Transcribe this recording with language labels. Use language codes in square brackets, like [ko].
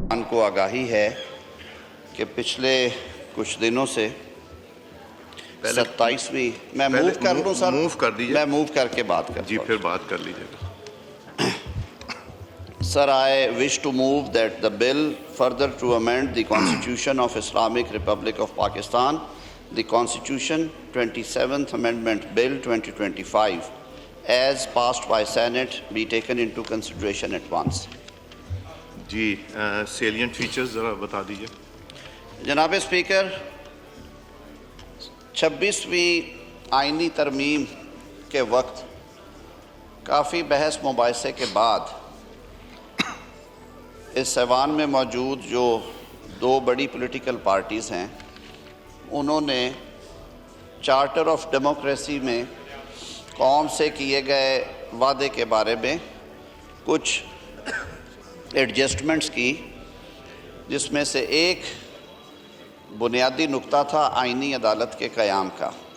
[ur] کو آگاہی ہے کہ پچھلے کچھ دنوں سے 27ویں میں موو کر لوں سر؟ موو کر دیجیے، میں موو کر کے بات کرتا جی ہوں. پھر بات کر لیجیے گا. [en] Sir, I wish to move that the bill further to amend the Constitution of Islamic Republic of Pakistan, the Constitution 27th Amendment Bill 2025, as passed by Senate, be taken into consideration at once. [ur] جی salient features ذرا بتا دیجیے. جناب speaker, 26ویں آئینی ترمیم کے وقت کافی بحث مباحثے کے بعد اس ایوان میں موجود جو دو بڑی پولیٹیکل پارٹیز ہیں انہوں نے چارٹر آف ڈیموکریسی میں قوم سے کیے گئے وعدے کے بارے میں کچھ ایڈجسٹمنٹس کی، جس میں سے ایک بنیادی نقطہ تھا آئینی عدالت کے قیام کا.